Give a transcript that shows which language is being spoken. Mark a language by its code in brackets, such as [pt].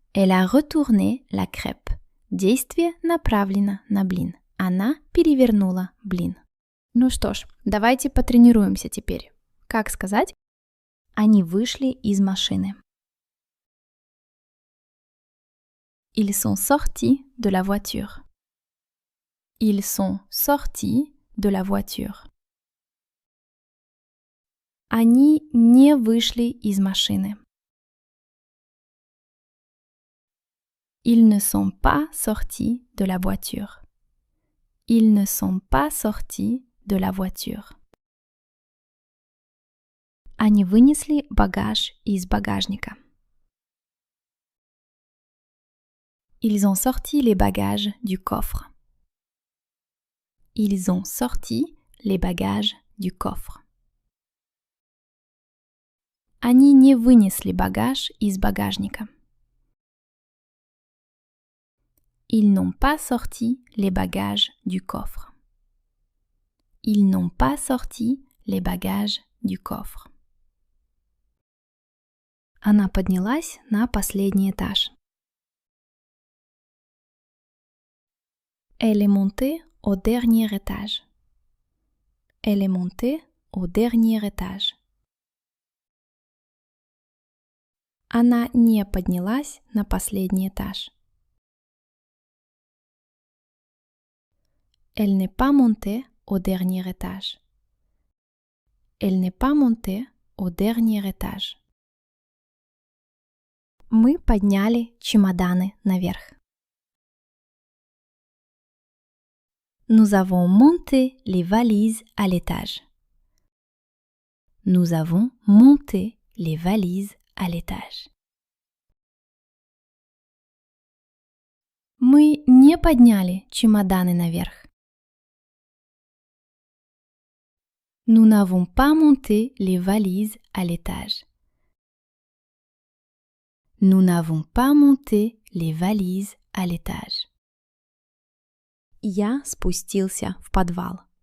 [fr] Elle a retourné la crêpe. [ru] Действие направлено на блин. Она перевернула блин. Ну что ж, давайте потренируемся теперь. Как сказать? Они вышли из машины. [fr] Ils sont sortis de la voiture. Ils sont sortis de la voiture. [ru] Они не вышли из машины. [fr] Ils ne sont pas sortis de la voiture. Ils ne sont pas sortis de la voiture. [ru] Они вынесли багаж из багажника. [fr] Ils ont sorti les bagages du coffre. Ils ont sorti les bagages du coffre. [ru] Они не вынесли багаж из багажника. [fr] Ils n'ont pas sorti les bagages du coffre. Ils n'ont pas sorti les bagages du coffre. [ru] Она поднялась на последний этаж. [fr] Elle est montée au dernier étage. Elle est montée au dernier étage. [ru] Она не поднялась на последний этаж. [fr] Elle n'est pas montée au dernier étage. Elle n'est pas montée au dernier étage. [ru] Мы подняли чемоданы наверх. [fr] Nous avons monté les valises à l'étage. Nous avons monté les valises à l'étage. [ru] Мы не подняли чемоданы наверх. [fr] Nous n'avons pas monté les valises à l'étage. Nous n'avons pas monté les valises à l'étage. [ru] Я спустился в подвал.